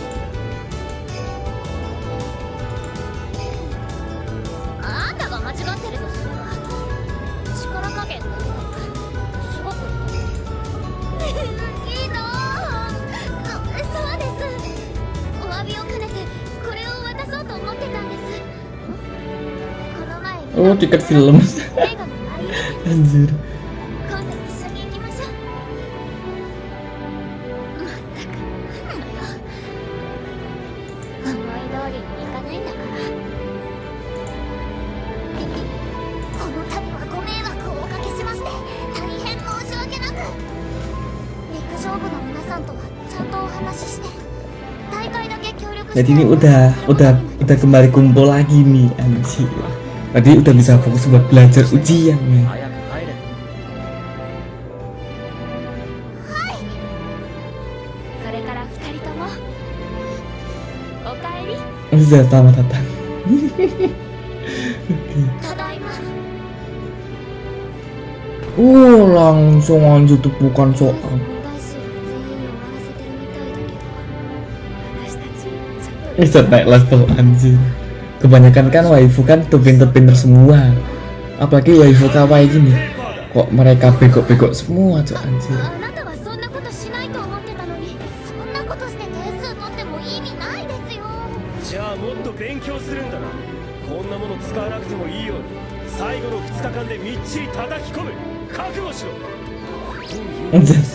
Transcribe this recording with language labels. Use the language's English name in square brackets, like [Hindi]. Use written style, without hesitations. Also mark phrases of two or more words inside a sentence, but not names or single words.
[Japanese] あんたが間違ってるとすれば力加減がすごくいいの。そうです。お詫びを兼ねてこれを渡そうと思ってたんです。この前 [Indonesian] Oh tiket film. [Japanese] 映画の内容 [Indonesian] Anjir. [Japanese] 今度一緒に行きましょう。まったくなんなのよ。思い通りにいかないんだから。この度はご迷惑をおかけしまして大変申し訳なく。陸上部の皆さんとはちゃんとお話しして大会だけ協力して。 [Indonesian] Jadi ini udah kembali kumpul lagi nih anjir. Tadi udah bisa fokus buat belajar ujian men. [Japanese] 早く入れ。それから二人ともおかえり [Indonesian] Bisa selamat datang. [Japanese] ただいま。 [Indonesian] Langsung aja tuh bukan soal. [Japanese] 問題集を全員終わらせてるみたいだけど、私たちちょっと [Indonesian] Bisa naik level anjir. Kebanyakan kan waifu kan tuh pinter-pinter semua. Apalagi waifu kawaii gini. Kok mereka bego-bego semua tuh anjir. [Japanese] あなたはそんなことしないと思ってたのに、そんなことして点数取っても意味ないですよ。じゃあもっと勉強するんだな。こんなもの使わなくてもいいように最後の2日間でみっちり叩き込む。覚悟しろ。 [Indonesian] Anjir.